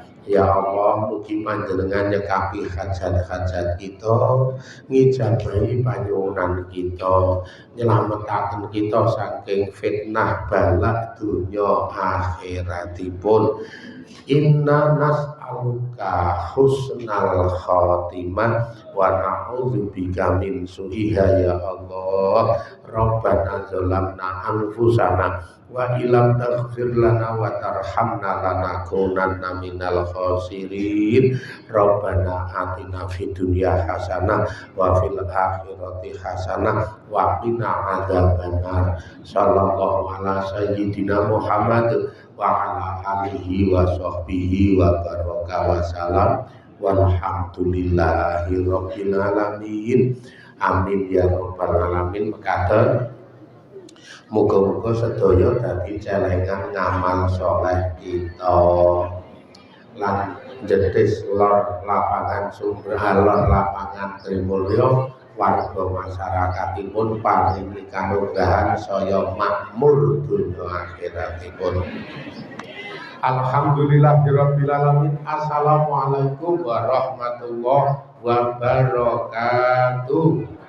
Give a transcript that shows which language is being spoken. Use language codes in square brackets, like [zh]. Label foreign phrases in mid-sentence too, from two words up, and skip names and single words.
[jv] Ya Allah, mugi panjenengan nyekapi hajat-hajat kita, ngijabahi panyuwunan kita, nyelametaken kita saking fitnah balak dunya akhiratipun. [ar] إنا نسألك حسن الخاتمة ونعوذ بك من سوئها يا الله. ربنا ظلمنا أنفسنا وإن لم تغفر لنا وترحمنا لنكونن من الخاسرين. ربنا آتنا في الدنيا حسنة وفي الآخرة حسنة وقنا عذاب النار. صلى الله على سيدنا محمد وعلى آله وصحبه وبارك وسلم والحمد لله رب العالمين. آمين يا رب العالمين. [jv] Mekaten muga-muga sedaya dadi celengan ngamal saleh kita lan jedhis lor lapangan sumber alor lapangan Trimulya warga masyarakatipun paringi kanugrahan saya makmur dunya akhiratipun. [ar] الحمد لله رب العالمين. السلام عليكم ورحمة الله وبركاته.